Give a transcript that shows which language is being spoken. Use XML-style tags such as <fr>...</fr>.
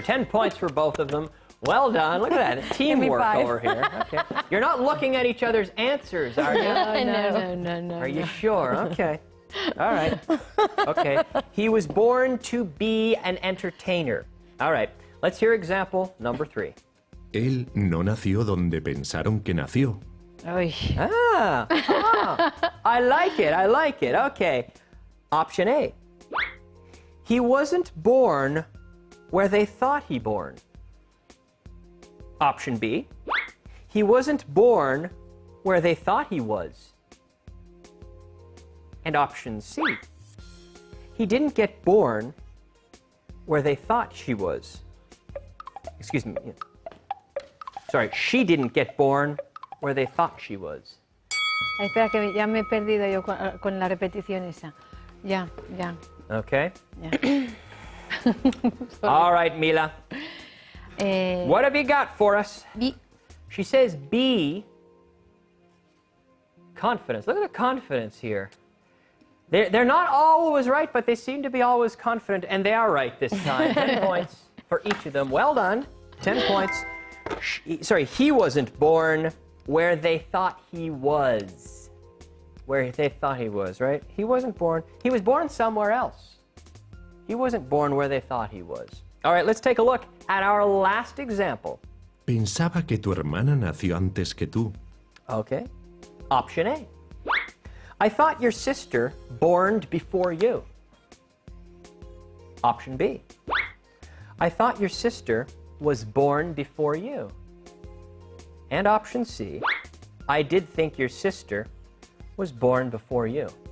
<en>10 points for both of them. Well done. Look at that. Teamwork 5. over here. Okay. You're not looking at each other's answers, are you? No. Are you sure? Okay. All right. Okay. He was born to be an entertainer. All right. Let's hear example number 3.</en> <es>Él no nació donde pensaron que nació. Uy.</es> <en>I like it. Okay. Option A. He wasn't born where they thought he born. Option B. He wasn't born where they thought he was. And option C. He didn't get born where they thought she was. Excuse me. Sorry, she didn't get born where they thought she was.</en> <es>Ay, espera, que ya me he perdido yo con la repetición esa. Ya.</es> <en>Okay.</en> <es>Ya.</es> <en>All right, Mila. What have you got for us? B. She says B. Confidence. Look at the confidence here. They're not always right, but they seem to be always confident, and they are right this time. 10 points for each of them. Well done. 10 points. He wasn't born where they thought he was. Where they thought he was, right? He wasn't born. He was born somewhere else. He wasn't born where they thought he was. All right, let's take a look at our last example.</en> <es>Pensaba que tu hermana nació antes que tú.</es> <en>Okay. Option A. I thought your sister born before you. Option B. I thought your sister was born before you. And option C. I did think your sister was born before you.</en>